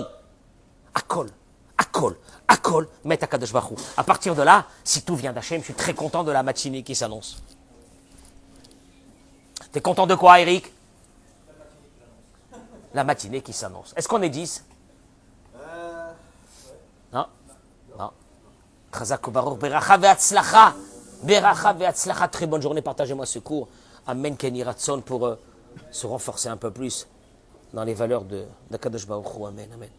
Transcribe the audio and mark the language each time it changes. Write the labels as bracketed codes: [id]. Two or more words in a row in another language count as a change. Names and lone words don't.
[he] הכל. מאת הקדוש ברוך הוא. [fr] À partir de là, si tout vient d'Hachem, je suis très content de la matinée qui s'annonce. T'es content de quoi, Eric? La matinée qui s'annonce. Est-ce qu'on est 10? Non. Non. [he] חזק ברוך, ברכה והצלחה. ברכה והצלחה. [fr] Très bonne journée, partagez-moi ce cours. Amen, [he] כן יהי רצון, [fr] pour se renforcer un peu plus dans les valeurs d' [he] הקדוש ברוך הוא. [fr] Amen, amen.